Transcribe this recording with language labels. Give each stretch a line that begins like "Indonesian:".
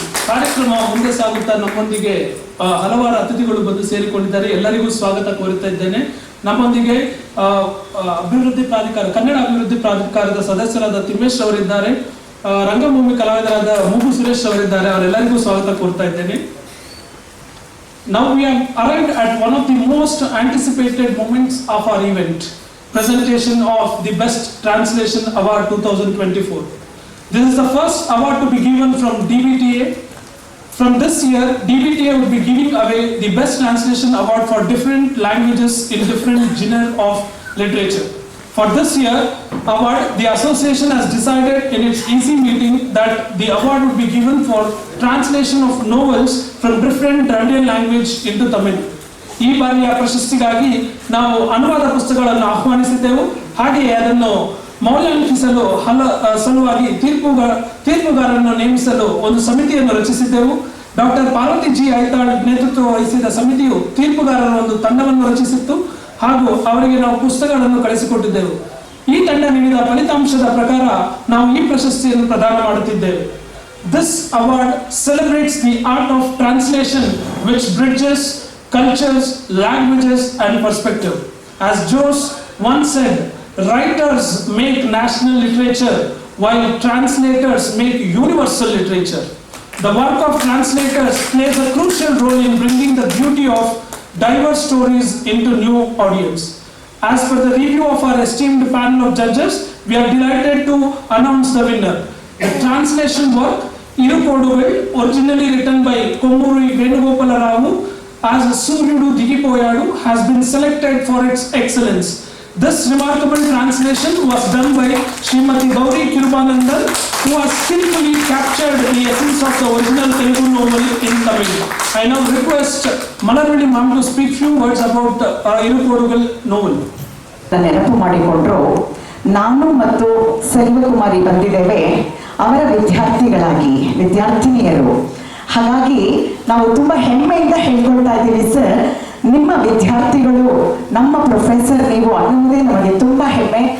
Kannada: ಕಾರ್ಯಕ್ರಮ ಮುಂದೆ ಸಾಗುತ್ತಾ ನಮ್ಮೊಂದಿಗೆ ಹಲವಾರು ಅತಿಥಿಗಳು ಬಂದು ಸೇರಿಕೊಂಡಿದ್ದಾರೆ. ಎಲ್ಲರಿಗೂ ಸ್ವಾಗತ ಕೋರುತ್ತಾ ಇದ್ದೇನೆ. ನಮ್ಮೊಂದಿಗೆ ಅಭಿವೃದ್ಧಿ ಪ್ರಾಧಿಕಾರ, ಕನ್ನಡ ಅಭಿವೃದ್ಧಿ ಪ್ರಾಧಿಕಾರದ ಸದಸ್ಯರಾದ ತಿಮ್ಮೇಶ್ ಅವರಿದ್ದಾರೆ. ರಂಗಭೂಮಿ ಕಲಾವಿದರಾದ ಮೂಗು ಸುರೇಶ್ ಅವರಿದ್ದಾರೆ. ಅವರೆಲ್ಲರಿಗೂ ಸ್ವಾಗತ ಕೋರ್ತಾ ಇದ್ದೇನೆ.
English: Now we have arrived at one of the most anticipated moments of our event, presentation of the Best Translation Award 2024. This is the first award to be given from DBTA From this year, DBTA would be giving away the Best Translation Award for different languages in different genre of literature. For this year award, the association has decided in its EC meeting that the award would be given for translation of novels from different Dravidian language into Tamil. ಈ ಬಾರಿಯ ಪ್ರಶಸ್ತಿಗಾಗಿ ನಾವು ಅನುವಾದ ಪುಸ್ತಕಗಳನ್ನು ಆಹ್ವಾನಿಸಿದ್ದೆವು. ಹಾಗೆಯೇ ಅದನ್ನು ಮೌಲ್ಯಾಂಕಿಸಲು ಸಲುವಾಗಿ ತೀರ್ಪುಗಾರರನ್ನು ನೇಮಿಸಲು ಒಂದು ಸಮಿತಿಯನ್ನು ರಚಿಸಿದ್ದೆವು. ಡಾಕ್ಟರ್ ಪಾರ್ವತಿ ಜಿ ಐತಾಳ್ ನೇತೃತ್ವ ವಹಿಸಿದ ಸಮಿತಿಯು ತೀರ್ಪುಗಾರರ ಒಂದು ತಂಡವನ್ನು ರಚಿಸಿತ್ತು ಹಾಗೂ ಅವರಿಗೆ ನಾವು ಪುಸ್ತಕಗಳನ್ನು ಕಳಿಸಿಕೊಟ್ಟಿದ್ದೆವು. ಈ ತಂಡ ನೀಡಿದ ಫಲಿತಾಂಶದ ಪ್ರಕಾರ ನಾವು ಈ ಪ್ರಶಸ್ತಿಯನ್ನು ಪ್ರದಾನ ಮಾಡುತ್ತಿದ್ದೇವೆ. This award celebrates the art of translation which bridges cultures, languages and perspective. As Joyce once said, writers make national literature while translators make universal literature. The work of translators plays a crucial role in bringing the beauty of diverse stories into new audience. As per the review of our esteemed panel of judges, we are delighted to announce the winner. The translation work, Irukodugal, originally written by Kommuri Venugopala Ravu as Suryudu Digipoyadu, has been selected for its excellence. This remarkable translation was done by Srimati Gauri Kirubanandan, who has skillfully captured the essence of the original Telugu novel in Tamil. I now request Malarali ma'am to speak few words about Irukodugal novel.
Kannada: ನೆನಪು ಮಾಡಿಕೊಂಡ್ರು. ನಾನು ಮತ್ತು ಸೆಲ್ವಕುಮಾರಿ ಬಂದಿದ್ದೇವೆ ಅವರ ವಿದ್ಯಾರ್ಥಿನಿಯರು. ಹಾಗಾಗಿ ನಾವು ತುಂಬಾ ಹೆಮ್ಮೆಯಿಂದ ಹೇಳ್ಕೊಳ್ತಾ ಇದ್ದೀವಿ ಸರ್, ನಿಮ್ಮ ವಿದ್ಯಾರ್ಥಿಗಳು ನಮ್ಮ ಪ್ರೊಫೆಸರ್ ನೀವು ಅನ್ನುವುದೇ ನಮಗೆ ತುಂಬಾ ಹೆಮ್ಮೆ.